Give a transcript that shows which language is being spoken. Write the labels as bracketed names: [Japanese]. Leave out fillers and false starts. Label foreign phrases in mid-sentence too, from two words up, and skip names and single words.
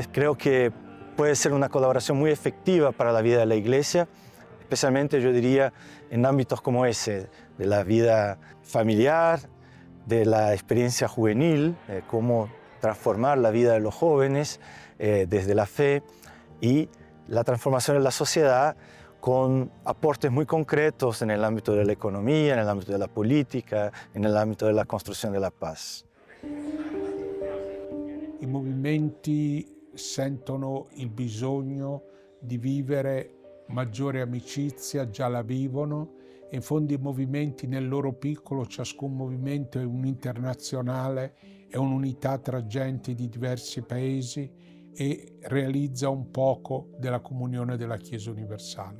[Spanish] Creo que puede ser una colaboración muy efectiva para la vida de la Iglesia, especialmente yo diría en ámbitos como ese, de la vida familiar, de la experiencia juvenil, cómo transformar la vida de los jóvenes desde la fe y la transformación de la sociedad con aportes muy concretos en el ámbito de la economía, en el ámbito de la política, en el ámbito de la [Italian] construzione della [Spanish] paz. [Italian] I movimenti sentono il bisogno di vivere maggiore amicizia, già la vivono, e in fondo i movimenti nel loro piccolo, ciascun movimento è un'internazionale, è un'unità tra gente di diversi paesi e realizza un poco della comunione della Chiesa universale.